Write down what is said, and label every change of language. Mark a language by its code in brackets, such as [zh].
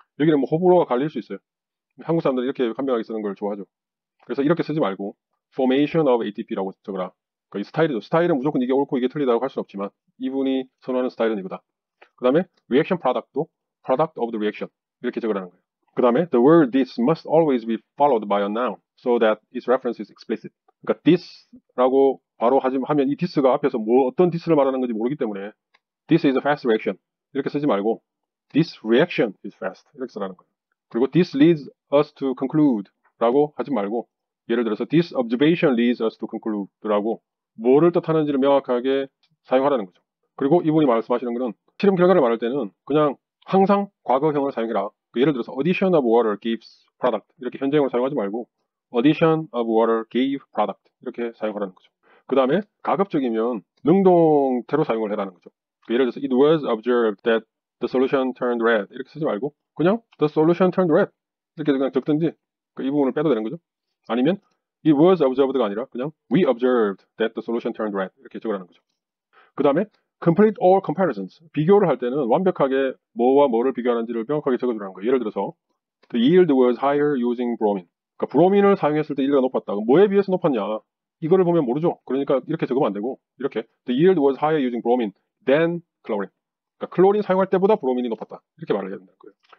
[ko] 여기는 뭐 호불호가 갈릴 수 있어요. 한국 사람들은 이렇게 간명하게 쓰는 걸 좋아하죠. 그래서 이렇게 쓰지 말고 [en] formation of ATP [ko] 라고 적어라. 그러니까 이 스타일이죠. 스타일은 무조건 이게 옳고 이게 틀리다고 할 수는 없지만 이분이 선호하는 스타일은 이거다. 그 다음에 reaction product도 [en] product of the reaction [ko] 이렇게 적으라는 거예요. 그 다음에 [en] the word this must always be followed by a noun so that its reference is explicit. [ko] 그러니까 this라고 바로 하면 이 this가 앞에서 뭐 어떤 this를 말하는 건지 모르기 때문에 [en] this is a fast reaction [ko] 이렇게 쓰지 말고 [en] this reaction is fast [ko] 이렇게 쓰라는 거예요. 그리고 [en] this leads us to conclude [ko] 라고 하지 말고 예를 들어서 [en] this observation leads us to conclude [ko] 라고 뭐를 뜻하는지를 명확하게 사용하라는 거죠. 그리고 이분이 말씀하시는 거는 실험 결과를 말할 때는 그냥 항상 과거형을 사용해라. 예를 들어서 [en] addition of water gives product [ko] 이렇게 현재형을 사용하지 말고 [en] addition of water gave product [ko] 이렇게 사용하라는 거죠. 그 다음에 가급적이면 능동태로 사용을 해라는 거죠. 예를 들어서 [en] it was observed that the solution turned red [ko] 이렇게 쓰지 말고 그냥 [en] the solution turned red [ko] 이렇게 그냥 적든지 이 부분을 빼도 되는 거죠. 아니면 [en] it was observed가 [ko] 아니라 그냥 [en] we observed that the solution turned red [ko] 이렇게 적으라는 거죠. 그 다음에 [en] complete all comparisons [ko] 비교를 할 때는 완벽하게 뭐와 뭐를 비교하는지를 명확하게 적어주라는 거예요. 예를 들어서 [en] the yield was higher using bromine [ko] 그러니까 브로민을 사용했을 때 yiel드가 높았다. 뭐에 비해서 높았냐 이거를 보면 모르죠. 그러니까 이렇게 적으면 안 되고 이렇게 [en] the yield was higher using bromine than chlorine [ko] 그러니까 클로린 사용할 때보다 브로민이 높았다. 이렇게 말을 해야 된다는 거예요.